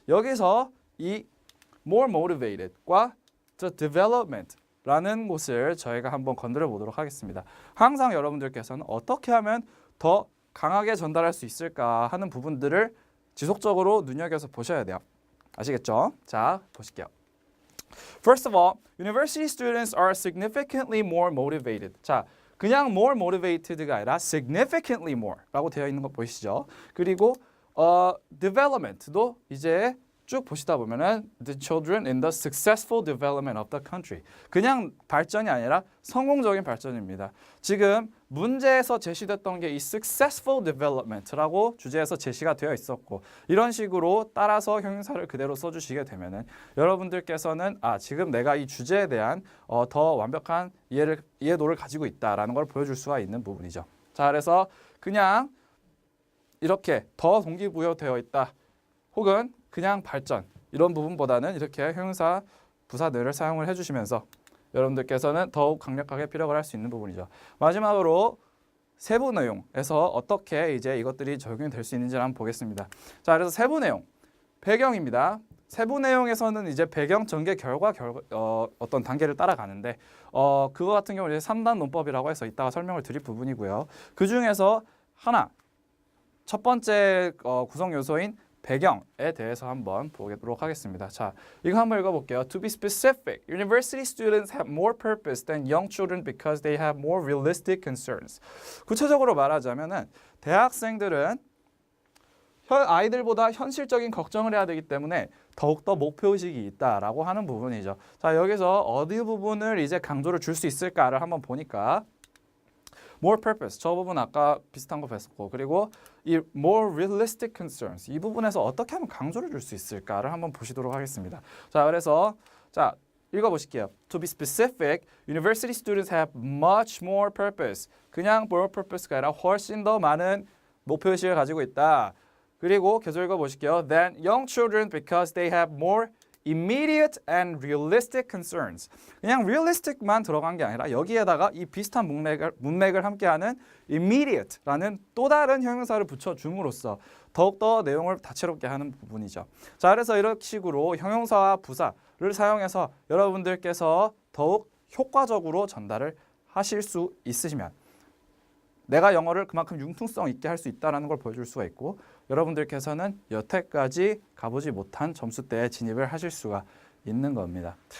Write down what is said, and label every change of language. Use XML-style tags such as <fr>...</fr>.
<ko>여기서 이</ko> <en>more motivated</en> <ko>과 the development 라는 곳을 저희가 한번 건드려 보도록 하겠습니다. 항상 여러분들께서는 어떻게 하면 더 강하게 전달할 수 있을까 하는 부분들을 지속적으로 눈여겨서 보셔야 돼요. 아시겠죠? 자, 보실게요.</ko> <en>First of all, university students are significantly more motivated.</en> <ko>자, 그냥</ko> <en>more motivated</en> <ko>가 아니라</ko> <en>significantly more</en> <ko>라고 되어 있는 거 보이시죠? 그리고 development도 이제 쭉 보시다 보면은</ko> <en>the children in the successful development of the country.</en> <ko>그냥 발전이 아니라 성공적인 발전입니다. 지금 문제에서 제시됐던 게 이</ko> <en>successful development</en> <ko>라고 주제에서 제시가 되어 있었고 이런 식으로 따라서 형용사를 그대로 써주시게 되면은 여러분들께서는 지금 내가 이 주제에 대한 더 완벽한 이해도를 가지고 있다라는 걸 보여줄 수가 있는 부분이죠. 자, 그래서 그냥 이렇게 더 동기부여되어 있다. 혹은 그냥 발전 이런 부분보다는 이렇게 형용사 부사들을 사용을 해주시면서 여러분들께서는 더욱 강력하게 피력을 할 수 있는 부분이죠. 마지막으로 세부 내용에서 어떻게 이제 이것들이 적용이 될 수 있는지 한번 보겠습니다. 자, 그래서 세부 내용 배경입니다. 세부 내용에서는 이제 배경 전개 결과 어떤 단계를 따라가는데 그거 같은 경우는 3단 논법이라고 해서 이따가 설명을 드릴 부분이고요. 그 중에서 하나 첫 번째 구성 요소인 배경에 대해서 한번 보도록 하겠습니다. 자, 이거 한번 읽어볼게요.</ko> <en>To be specific, university students have more purpose than young children because they have more realistic concerns.</en> <ko>구체적으로 말하자면은 대학생들은 아이들보다 현실적인 걱정을 해야 되기 때문에 더욱더 목표의식이 있다라고 하는 부분이죠. 자, 여기서 어디 부분을 이제 강조를 줄 수 있을까를 한번 보니까</ko> <en>more purpose,</en> <ko>저 부분 아까 비슷한 거 뵀었고 그리고 이</ko> <en>more realistic concerns,</en> <ko>이 부분에서 어떻게 하면 강조를 줄 수 있을까를 한번 보시도록 하겠습니다. 자, 그래서 자 읽어보실게요.</ko> <en>To be specific, university students have much more purpose.</en> <ko>그냥</ko> <en>more purpose</en> <ko>가 아니라 훨씬 더 많은 목표의식을 가지고 있다. 그리고 계속 읽어보실게요.</ko> <en>Than young children because they have more immediate and realistic concerns.</en> <ko>그냥 realistic만 들어간 게 아니라 여기에다가 이 비슷한 문맥을 함께하는 immediate라는 또 다른 형용사를 붙여줌으로써 더욱더 내용을 다채롭게 하는 부분이죠. 자, 그래서 이런 식으로 형용사와 부사를 사용해서 여러분들께서 더욱 효과적으로 전달을 하실 수 있으시면 내가 영어를 그만큼 융통성 있게 할 수 있다는 걸 보여줄 수가 있고 여러분들께서는 여태까지 가보지 못한 점수대에 진입을 하실 수가 있는 겁니다.</ko>